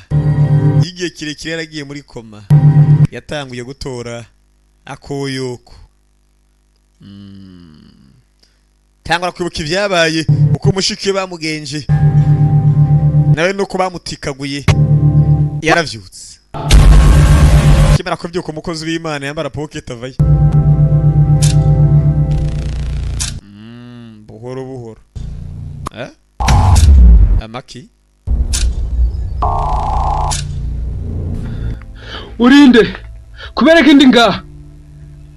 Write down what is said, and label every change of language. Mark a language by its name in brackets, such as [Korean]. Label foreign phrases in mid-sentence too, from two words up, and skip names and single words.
[Rundi] Igihe kirekire yaragiye muri koma. Yatanguye gutora akoyoko. Tangura kwibuka ibyabaye uko mushikiye bamugenje. Nawe nuko bamutikaguye. Yaravyutse. Kimara kubyuka umukozi w'Imana yambara pocket avaye. Buhoro. Amaki. Urinde. Kubereka indi ngaha. Sorry.